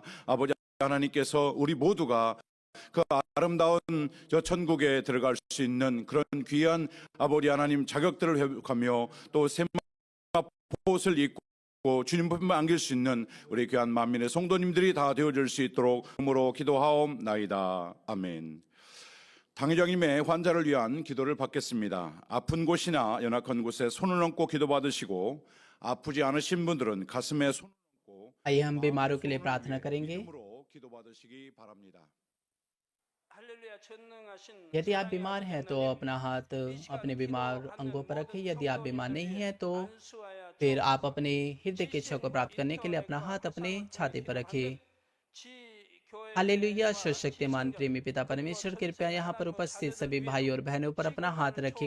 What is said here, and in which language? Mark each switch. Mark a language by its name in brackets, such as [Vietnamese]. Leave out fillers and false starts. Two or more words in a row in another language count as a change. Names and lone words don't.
[Korean] 아버지 하나님께서 우리 모두가 그 아름다운 저 천국에 들어갈 수 있는 그런 귀한 아버지 하나님 자격들을 회복하며 또 새 옷을 입고 주님 품에 안길 수 있는 우리 귀한 만민의 성도님들이 다 되어질 수 있도록 힘으로 기도하옵나이다. 아멘. 당회장님의 환자를 위한 기도를 받겠습니다. 아픈 곳이나 연약한 곳에 손을 얹고 기도받으시고 아프지 않으신 분들은 가슴에 손을 얹고 [Hindi] आइए हम बीमारों के लिए प्रार्थना करेंगे। [Korean] 기도받으시기 바랍니다. [Hindi] यदि आप बीमार हैं तो अपना हाथ अपने बीमार अंगों पर रखें। यदि आप बीमार नहीं हैं तो फिर आप अपने हृदय की इच्छा को प्राप्त करने के लिए अपना हाथ अपने छाती पर रखें। हालेलुया। सर्वशक्तिमान प्रेमी पिता परमेश्वर, कृपया यहाँ पर उपस्थित सभी भाई और बहनों पर अपना हाथ रखिए।